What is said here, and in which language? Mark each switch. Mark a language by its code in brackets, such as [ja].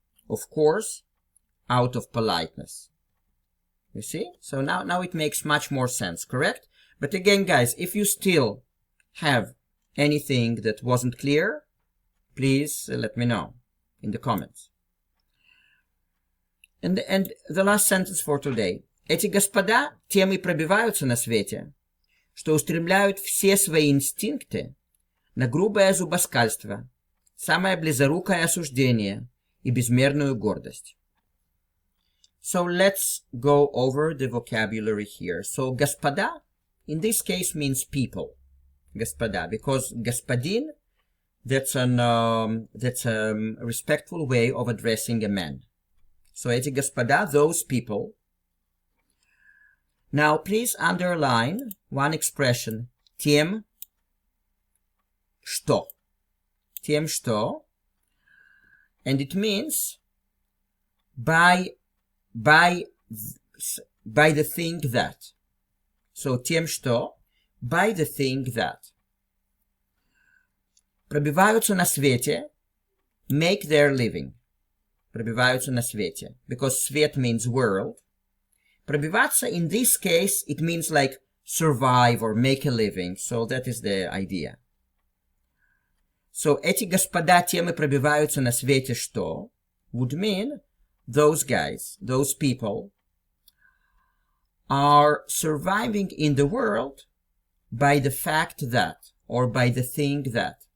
[en] Of course, out of politeness. You see? So now it makes much more sense, correct? But again, guys, if you still have anything that wasn't clear, please let me know in the comments. And the last sentence for today. [ru] Эти господа тем и пробиваются на свете, что устремляют все свои инстинкты на грубое зубоскальство, самое близорукое осуждение и безмерную гордость. [en] So let's go over the vocabulary here. So [ru] господа [en] in this case means people. [ru] Господа, [en] because [ru] господин, [en] that's a respectful way of addressing a man. So [ru] эти господа, [en] those people. Now please underline one expression, [ru] тем что. Тем что, [en] and it means by the thing that. So [ru] тем что, [en] by the thing that. [ru] Пробиваются на свете, [en] make their living. [ru] Пробиваются на свете, [en] because [ru] свет [en] means world. [ru] Пробиваться, [en] in this case, it means like survive or make a living. So that is the idea. So [ru] эти господа тем и пробиваются на свете что [en] would mean those guys, those people are surviving in the world by the fact that, or by the thing that.